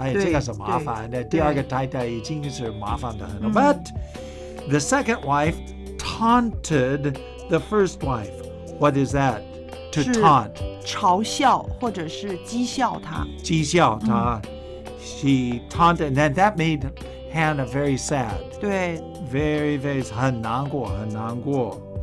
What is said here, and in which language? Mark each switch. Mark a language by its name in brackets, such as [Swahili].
[Chinese] 这个是麻烦的，第二个太太已经是麻烦的很了。 [English] But the second wife taunted the first wife. What is that? To taunt. [Chinese] 嘲笑或者是讥笑他。讥笑他。 [English] She taunted, and that made Hannah very sad. [Chinese] 对。 [English] Very, very [Chinese] 很难过，很难过。